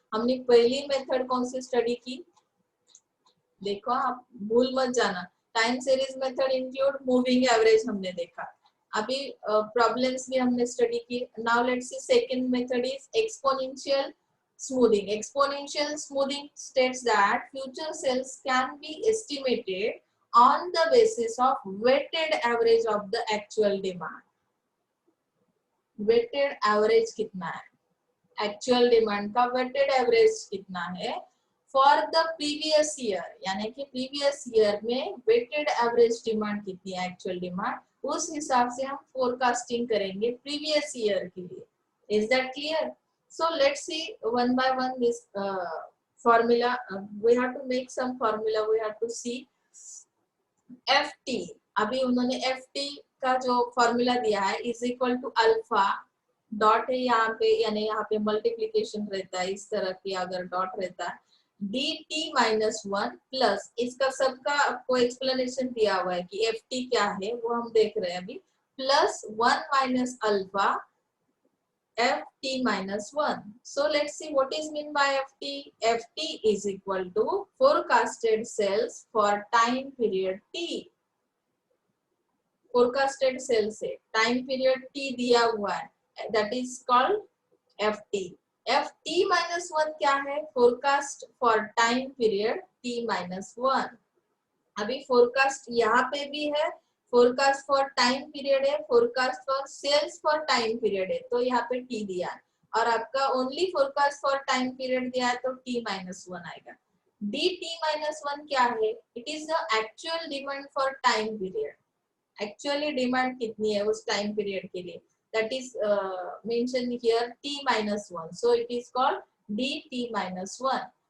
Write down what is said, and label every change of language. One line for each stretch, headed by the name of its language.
Hindi: हमने पहली मेथड कौन सी स्टडी की, देखो आप भूल मत जाना, time series method include moving average हमने देखा, अभी प्रॉब्लम्स भी हमने स्टडी की।
English: Now let's see second method is exponential smoothing. Exponential smoothing states that future sales can be estimated on the basis of weighted average of the actual demand.
Hindi: Weighted average कितना है, actual demand का weighted average कितना है
English: for the previous year,
Hindi: यानी कि previous year में weighted average demand कितनी है, एक्चुअल डिमांड, उस हिसाब से हम फोरकास्टिंग करेंगे प्रीवियस ईयर के लिए।
English: Is that clear? So let's see one by one this formula. We have to make some formula, we have to see FT।
Hindi: अभी उन्होंने FT का जो फॉर्मूला दिया है is equal to alpha, dot है यहाँ पे, यानी यहाँ पे मल्टीप्लीकेशन रहता है, इस तरह की अगर डॉट रहता है, dt माइनस 1 प्लस, इसका सबका आपको एक्सप्लेनेशन दिया हुआ है कि FT क्या है वो हम देख रहे हैं अभी, plus 1 minus alpha FT minus 1.
English: So let's see what is mean by FT. FT is equal to forecasted sales for time period T. Forecasted sales से time period T
Hindi: दिया हुआ है,
English: that is called FT. FT minus 1
Hindi: क्या है,
English: forecast for time period T minus 1.
Hindi: अभी forecast यहाँ पे भी है, फोरकास्ट फॉर टाइम पीरियड है,
English: forecast for sales for time period
Hindi: है, तो यहाँ पे टी दिया है, और आपका only forecast for time period दिया है तो टी माइनस 1 आएगा।
English: D T minus 1 क्या है, it is the actual demand for time period,
Hindi: actually demand कितनी है उस टाइम पीरियड के लिए,
English: That is mention here T minus 1, so it is called D T minus 1।